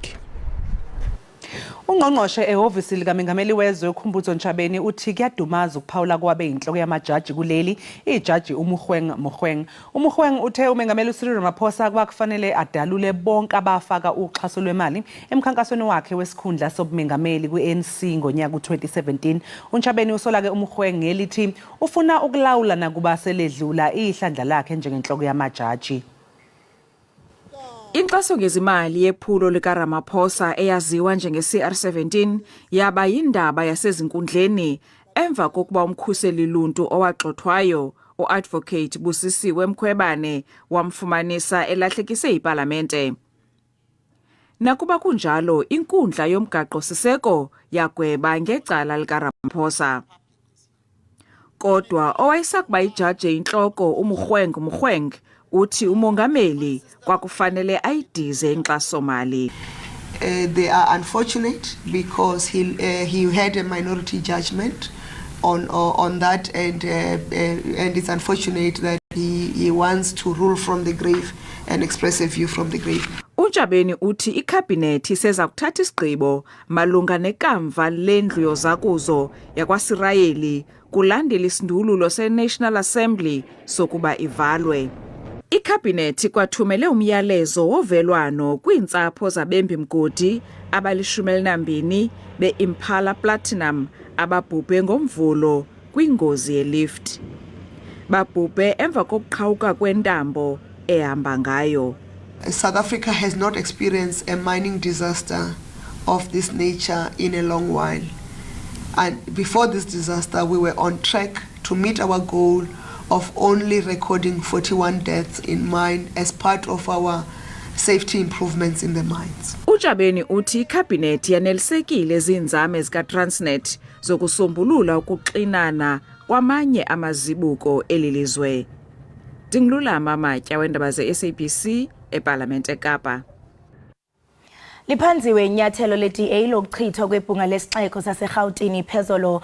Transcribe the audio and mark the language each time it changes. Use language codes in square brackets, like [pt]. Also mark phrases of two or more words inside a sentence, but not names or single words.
[zu] Ungqongqoshe ehhovisi likaMengameli wezwe uKhumbudzo Ntshabeni uthi kuyadumaza ukuphawula kwabe inhloko yamajaji kuleli ijaji Umukhweng uthe uMengameli uCyril Ramaphosa kwakufanele adalule bonke abafaka uxhaso lwemali emkhankasweni wakhe wesikhundla sobumengameli kwi-ANC ngonyaka u2017. uNtshabeni usola ke Umukhweng ngelithi ufuna ukulawula nakuba seledlula ihlandla lakhe njengenhloko yamajaji. [xh] Inxaso ngezimali yephulo likaRamaphosa eyaziwa njenge-CR17 yaba yindaba yasezinkundleni emva kokuba umkhuseli luntu owaxothwayo uAdvocate Busisiwe Mkhwebane wamfumanisa elahlekise iParlamente. Nakuba kunjalo, inkundla yomgaqo siseko yagweba ngecala likaRamaphosa. Kodwa owayesakuba ijaji inhloko Umukhweng uthi umongameli kwakufanele ayidize inkxaso-mali. [en] They are unfortunate because he had a minority judgment on that and it's unfortunate that he wants to rule from the grave and express a view from the grave. [xh] uNtshabeni uthi ikhabhinethi seza kuthatha isigqibo malunga nekamva lendlu yozakuzo yakwaSirayeli kulandela isindululo seNational Assembly sokuba ivalwe. Ikhabhinethi kwathumele umyalezo wovelwano kwiintsapho zabembi mgodi abali12 beImpala Platinum ababhubhe ngomvulo kwingozi yelift. Babhubhe emva kokuqhawuka kwentambo ehamba ngayo. [en] South Africa has not experienced a mining disaster of this nature in a long while. And before this disaster, we were on track to meet our goal of only recording 41 deaths in mine as part of our safety improvements in the mines. [xh] uJabeni uthi ikhabhinethi yanelisekile izinzame zikaTransnet zokusombulula ukuxinana kwamanye amazibuko elilizwe. Dingilulama Matya weendaba ze-SABC eParlamente eKapa. Liphanziwe inyathelo le-DA lokuchithwa kwebhunga lesixeko saseRhawutini phezolo.